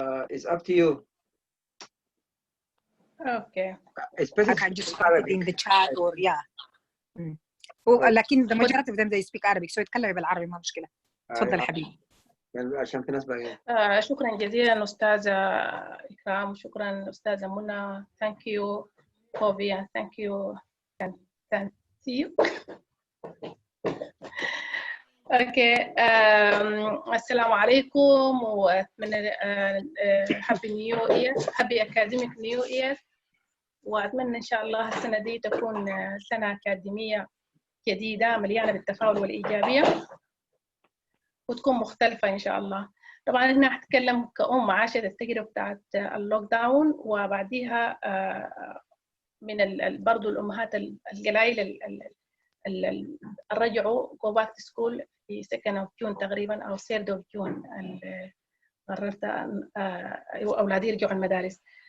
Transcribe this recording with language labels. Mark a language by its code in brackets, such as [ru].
[en] It's up to you. Okay. I can just put it in the chat or yeah. [ar] لكن [en] the majority of them they speak Arabic, so [ar] يتكلم بالعربي ما مشكلة. تفضل حبيبي. عشان في ناس باقيين. شكرا جزيلا أستاذة إكرام، وشكرا أستاذة منى. [en] Thank you Kofi and thank you. Can see you. Okay. [ar] السلام عليكم وأتمنى [en] happy new year, happy academic new year. [ar] وأتمنى إن شاء الله السنة دي تكون سنة أكاديمية جديدة مليانة بالتفاؤل والإيجابية وتكون مختلفة إن شاء الله. طبعاً هنا هتكلم كأم عاشت التجربة بتاعت اللوك داون، وبعديها من برضو الأمهات القلائل اللي رجعوا [en] go back to school [ar] في 2 جون تقريباً أو 3 جون قررت أولادي يرجعوا المدارس.